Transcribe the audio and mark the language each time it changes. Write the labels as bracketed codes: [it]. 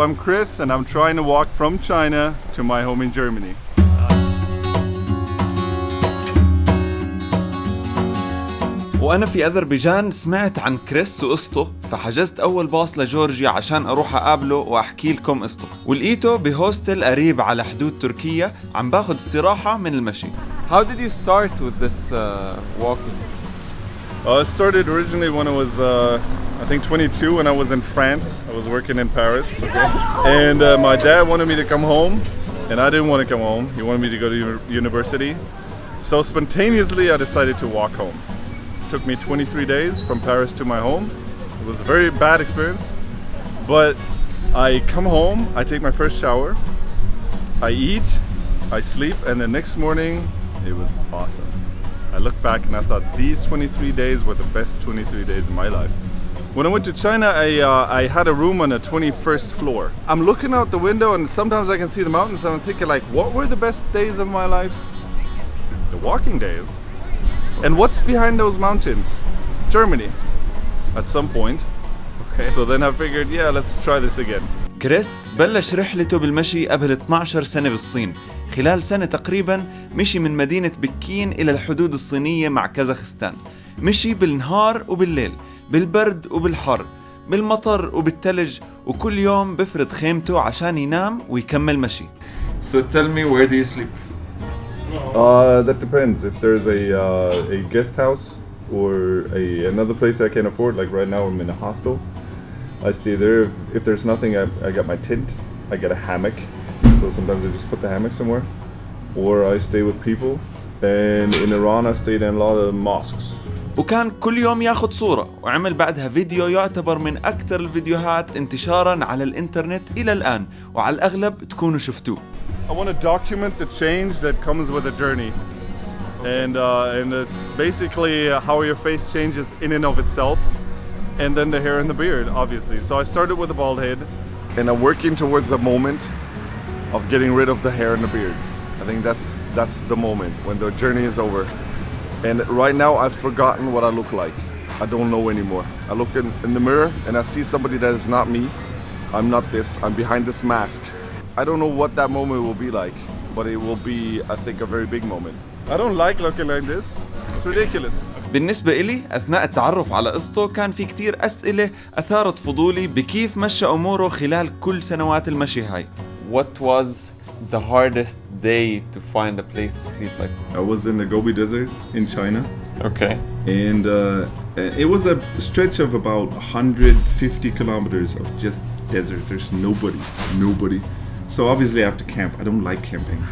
[en] I'm Chris and I'm trying to walk from China to my home in Germany. [ar] وأنا في أذربيجان سمعت عن كريس وقصته، فحجزت أول باص لجورجيا عشان أروح أقابله وأحكي لكم قصته، ولقيته بهوستل قريب على حدود تركيا عم باخد استراحة من المشي. [en] How did you start with this walking? It started originally when I was, I think 22, when I was in France. I was working in Paris. Okay. And my dad wanted me to come home, and I didn't want to come home. He wanted me to go to university. So spontaneously, I decided to walk home. It took me 23 days from Paris to my home. It was a very bad experience. But I come home, I take my first shower, I eat, I sleep, and the next morning, it was awesome. I look back and I thought these 23 days were the best 23 days of my life. When I went to China, I had a room on the 21st floor. I'm looking out the window and sometimes I can see the mountains and I'm thinking like, what were the best days of my life? The walking days. And what's behind those mountains? Germany, at some point. Okay. So then I figured, yeah, let's try this again. [ar] كريس بلش رحلته بالمشي قبل 12 سنة بالصين. خلال سنة تقريباً مشي من مدينة بكين إلى الحدود الصينية مع كازاخستان. مشي بالنهار وبالليل، بالبرد وبالحر، بالمطر وبالتلج، وكل يوم بفرد خيمته عشان ينام ويكمل مشي. [en] So tell me, where do you sleep? That depends. If there's a guest house or another place I can afford, like right now I'm in a hostel, I stay there. If there's nothing, I got my tent. I get a hammock. So sometimes I just put the hammock somewhere. Or I stay with people. And in Iran I stayed in a lot of mosques. [ar] وكان كل يوم ياخد صورة وعمل بعدها فيديو يعتبر من أكثر الفيديوهات انتشاراً على الإنترنت إلى الآن، وعلى الأغلب تكونوا شفتوه. [en] I want to document the change that comes with a journey. And it's basically how your face changes in and of itself. And then the hair and the beard, obviously. So I started with a bald head, and I'm working towards the moment of getting rid of the hair and the beard. I think that's the moment when the journey is over. And right now I've forgotten what I look like. I don't know anymore. I look in the mirror and I see somebody that is not me. I'm not this. I'm behind this mask. I don't know what that moment will be like, but it will be, I think, a very big moment. I don't like looking like this. It's ridiculous. [ar] بالنسبة إلي أثناء التعرف على قصته كان في كتير أسئلة أثارت فضولي بكيف مشى أموره خلال كل سنوات المشي هاي. [en] What was the hardest day to find a place to sleep like? I was in the Gobi Desert in China. Okay. And it was a stretch of about 150 kilometers of just desert. There's nobody. So obviously I have to camp. I don't like camping.